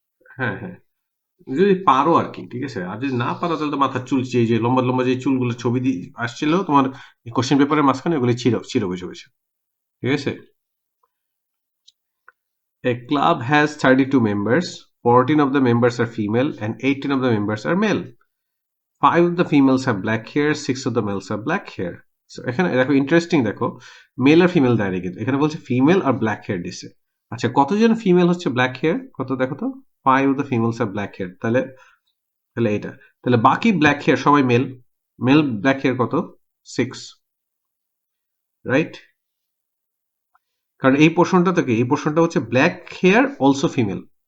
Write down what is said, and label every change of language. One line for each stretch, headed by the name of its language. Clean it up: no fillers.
Bangla: হ্যাঁ, হ্যাঁ, যদি পারো আর কি, ঠিক আছে? আর যদি না পারো তাহলে তো মাথার চুল, যে লম্বা লম্বা যে চুলগুলো ছবি দিয়ে আসছিল তোমার কোশ্চেন পেপারের মাঝখানে, ওগুলো ছিঁড়ো ছিঁড়ো বসে বসে, ঠিক আছে?
English: A club has 32 members. 14 of the members are female and 18 of the members are male. 5 of the females have black hair, 6 of the males have black hair.
Bangla: So এখানে দেখো ইন্টারেস্টিং, দেখো মেল আর ফিমেল দেয়নি, কিন্তু এখানে বলছে female আর black hair দিছে। আচ্ছা, কতজন ফিমেল হচ্ছে ব্ল্যাক হেয়ার কত দেখো তো?
English: 5 of the females have black hair,
Bangla: তাহলে তাহলে এটা, তাহলে বাকি ব্ল্যাক হেয়ার সবাই মেল, মেল ব্ল্যাক হেয়ার কত? 6, রাইট? কারণ এই পোর্শনটা তো কি, এই পোর্শনটা হচ্ছে ব্ল্যাক হেয়ার অলসো ফিমেল।